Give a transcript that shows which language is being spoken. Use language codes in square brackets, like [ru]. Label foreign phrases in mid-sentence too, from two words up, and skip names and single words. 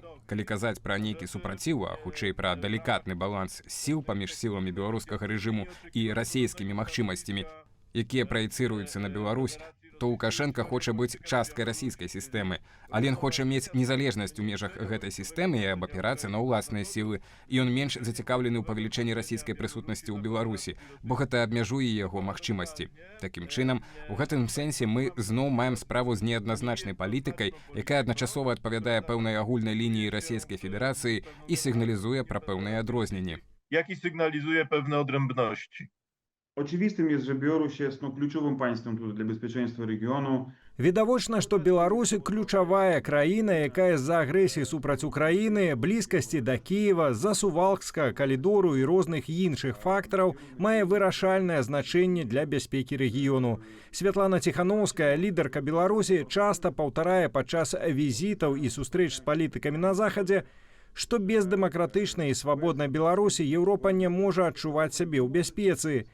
[be] Калі казаць пра нейкі супраціў, а хутчэй пра далікатны баланс сіл паміж сіламі беларускага рэжыму і расійскімі магчымасцямі, якія праецыруюцца на Беларусь, то Лукашенко хоча быць часткай расійскай сістэмы, але ён хоча мець незалежнасць у межах гэтай сістэмы і абапірацца на ўласныя сілы, і ён менш зацікаўлены ў павелічэнні расійскай прысутнасці ў Беларусі, бо гэта абмяжуе яго магчымасці. Такім чынам, у гэтым сэнсе мы зноў маем справу з неадназначнай палітыкай, якая адначасова адпавядае пэўнай агульнай лініі Расійскай Федэрацыі і сігналізуе пра пэўныя адрозненні. [pl] Jaki sygnalizuje pewne odrębności. Oczywistym jest, że Białoruś jest kluczowym państwem tutaj dla bezpieczeństwa regionu. [be] Відавочна, што Беларусь ключавая краіна, якая з-за агрэсіі супраць Украіны, блізкасці да Кіева, з-за Сувалкскага калідору і розных іншых фактараў мае вырашальнае значэнне для бяспекі рэгіёну. Святлана Ціхановская, лідарка Беларусі, часта паўтарае падчас візітаў і сустрэч з палітыкамі на захадзе, што без дэмакратычнай і свабоднай Беларусі Еўропа не можа адчуваць сябе ў бяспецы.